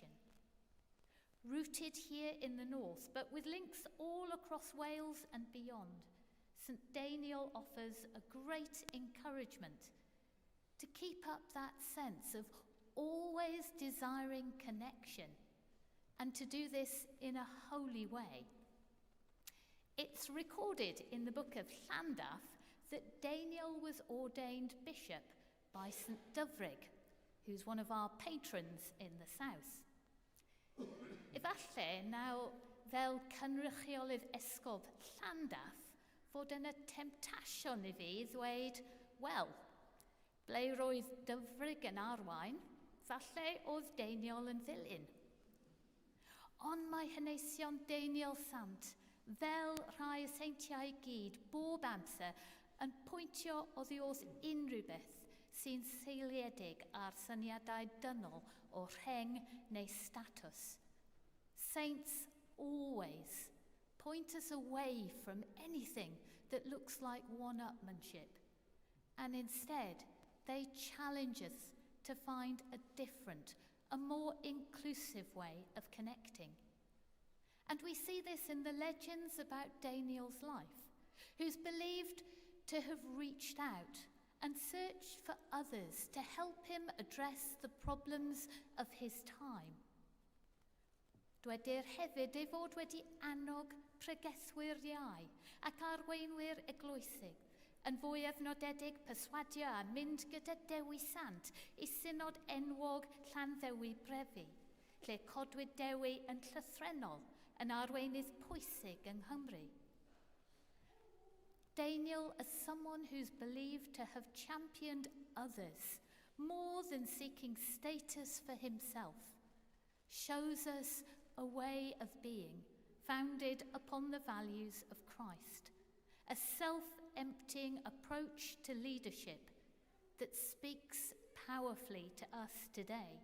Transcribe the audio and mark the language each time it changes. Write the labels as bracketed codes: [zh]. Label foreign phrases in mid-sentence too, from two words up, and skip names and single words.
[en] Rooted here in the north, but with links all across Wales and beyond, St Deiniol offers a great encouragement to keep up that sense of always desiring connection and to do this in a holy way. It's recorded in the book of Llandaff that Deiniol was ordained bishop by St Dyfrig, who's one of our patrons in the south. [cy] Efallai nawr fel cynrychiolydd esgob Llandaff fod yna temptasiwn I fi ddweud, wel, ble roedd dyfrig yn arwain, falle oedd Deiniol yn ddilyn. Ond mae hanesion Deiniol sant, fel rhai y seintiau gyd, bob amser, yn pwyntio oddi wrth unrhyw beth sy'n seiliedig ar syniadau dynol o rheng neu statws. [en] Saints always point us away from anything that looks like one-upmanship, and instead they challenge us to find a different, a more inclusive way of connecting. And we see this in the legends about Deiniol's life, who's believed to have reached out and searched for others to help him address the problems of his time. [cy] Dwedir hefyd ei fod wedi annog pregeswyr iau ac arweinwyr eglwysig yn fwy efnodedig perswadio a mynd gyda Dewi Sant I synod enwog Llanddewi Brefi, lle codwyd Dewi yn llythrenol yn arweinydd pwysig yng Nghymru. [en] Deiniol, as someone who's believed to have championed others more than seeking status for himself, shows us a way of being founded upon the values of Christ, a self-emptying approach to leadership that speaks powerfully to us today.